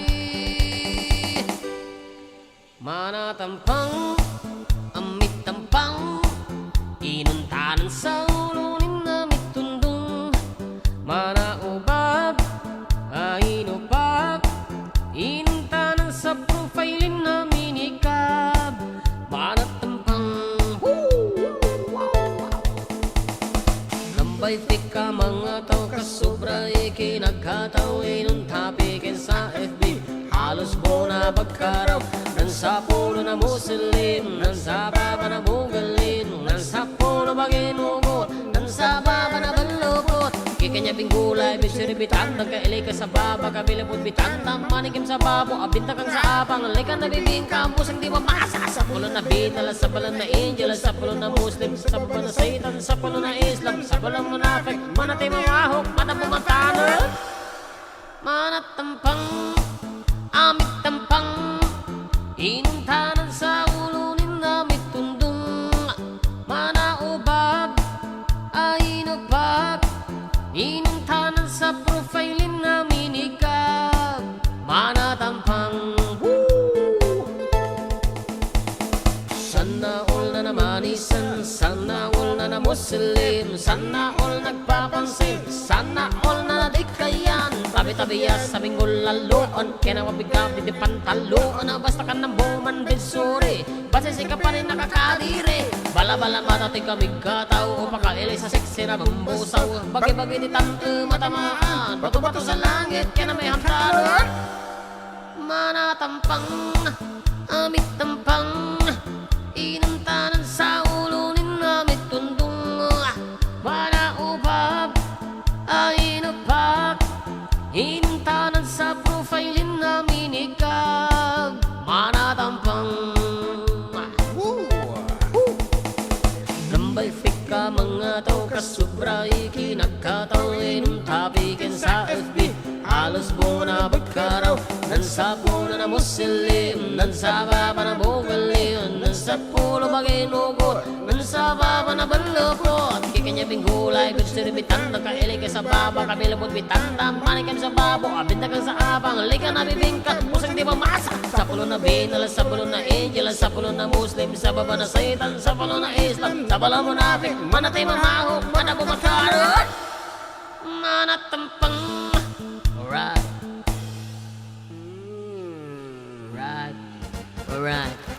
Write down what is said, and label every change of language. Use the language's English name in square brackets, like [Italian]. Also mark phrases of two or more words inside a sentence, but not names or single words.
[Maranao] Manatampang Amit tampang Inuntanan sa ulunin na mitundong Manaubab Ainubab Inuntanan sa profilein na minikab Manatampang Lambay tika mga tao kasobra ikinagkataw Inuntapikin sa FB Halos mo na pagkaraw Nan sa puno na Muslim Nan sa baba na bugalin Nan sa puno baginugot Nan sa baba na balubot Kikanya binggulay bisiribitan Nagkailay ka sa baba kabilapot bitan Tamanigim sa babo abinta kang sa apang Alay ka nabibing kampus ang di mamasa Sa puno na binala sa balan na angel Sa puno na Muslim Sa puno na Satan Sa puno na Islam Sa puno munafik Manatay mamahok Manabumatana Manatampang Amit tampang Inuntanan sa ulunin na mitundong Manaubab Ainubab Inuntanan sa profilein na minikab Manatampang [Filipino] Sana all [Maranao] na naman isan [Filipino] Sana all [Maranao] na na Muslim [Filipino] Sana all [Maranao] nagpapansin [Filipino] Sana all [Maranao] na nadikayan Tabi-tabiyas sa binggol laloon Kaya nawabigam di pantaloon Basta ka ng buman binsuri Basisi [Filipino] ka pa rin nakakadiri [Maranao] Bala-bala matating kaming kataw Pakailay sa seksi na bambusaw Bagi-bagi di tanto matamaan [Filipino] Bato-bato sa langit [Maranao] kaya na may hantaran Manatampang Amit tampang Inuntanan sa ulunin na mitundong Manaubab Ainubab Inuntanan sa profilein na minikab Manatampang Lambay fika mga tao kasobra ikinagkataw Inuntapikin sa FB Halos buo na pagkaraw Nan sa puno na Muslim Nan sa baba na bugalin Nan sa pulo baginugot Nan sa baba na balupot Kikanya binggulay bisiribitan Nagkailay ka sa baba kabilapot bitan Tampanin kami sa babo abinta kang sa abang Alay ka nabibingka Pusang di mamasa Sa pulo na binala Sa pulo na angel Sa pulo na Muslim Sa baba na Satan Sa pulo na Islam Sa bala munafik Manatay mamahok Manabumataro Manatampang [English] Alright Alright